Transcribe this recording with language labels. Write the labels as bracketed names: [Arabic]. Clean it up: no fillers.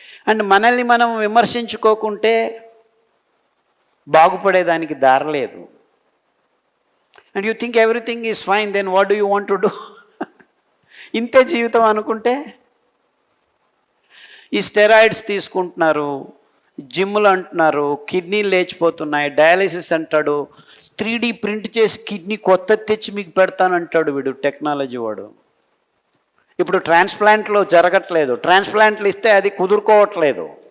[Telugu] And మనల్ని మనం విమర్శించుకోకుంటే బాగుపడేదానికి దారలేదు. [English] And you think everything is fine, then what do you want to do? [Telugu] ఇంతే జీవితం అనుకుంటే. ఈ స్టెరాయిడ్స్ తీసుకుంటున్నారు, జిమ్లు అంటున్నారు, కిడ్నీలు లేచిపోతున్నాయి, డయాలిసిస్ అంటాడు, 3D ప్రింట్ చేసి కిడ్నీ కొత్తది తెచ్చి మీకు పెడతానంటాడు వీడు టెక్నాలజీ వాడు. ఇప్పుడు ట్రాన్స్ప్లాంట్లు జరగట్లేదు, ట్రాన్స్ప్లాంట్లు ఇస్తే అది కుదురుకోవట్లేదు.